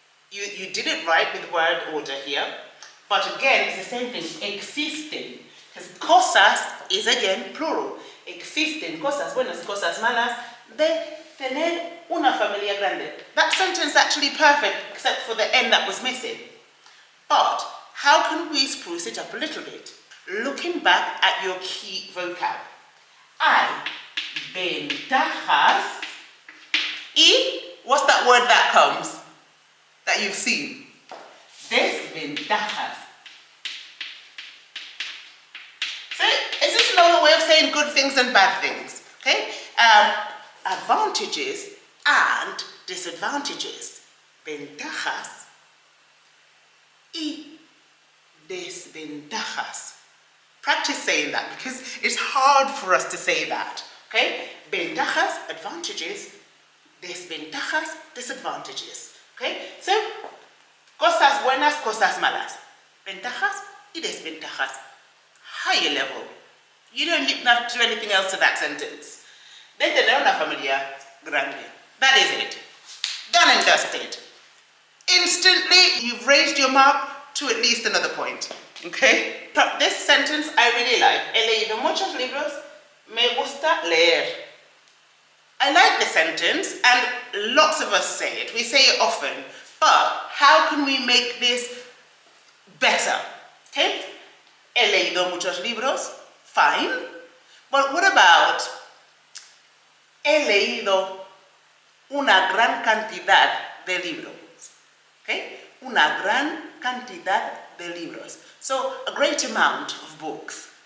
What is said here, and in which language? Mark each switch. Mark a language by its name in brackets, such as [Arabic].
[English] You did it right with word order here. But again, it's the same thing. Existen. Because cosas is again plural. [Spanish] Existen cosas buenas y cosas malas de tener una familia grande. [English] That sentence is actually perfect, except for the end that was missing. But how can we spruce it up a little bit? Looking back at your key vocab. [Spanish] Hay ventajas y [English] what's that word that comes that you've seen? Desventajas. So it's just another way of saying good things and bad things. Okay? Advantages and disadvantages. [Spanish] Ventajas y desventajas. [English] Practice saying that because it's hard for us to say that. Okay? Ventajas, advantages. Desventajas, disadvantages. Okay? [Spanish] So, cosas buenas, cosas malas. Ventajas y desventajas. Higher level. [English] You don't have to do anything else to that sentence. [Spanish] De tener una familia grande. [English] That is it. Done and dusted. Instantly, you've raised your mark to at least another point. Okay? This sentence I really like. [Spanish] He leído muchos libros. Me gusta leer. [English] I like the sentence, and lots of us say it. We say it often. But how can we make this better? [Spanish] Okay? He leído muchos libros. Fine. [English] But what about [Spanish] he leído una gran cantidad de libros? Okay? Una gran cantidad de libros. [English] So, a great amount of books.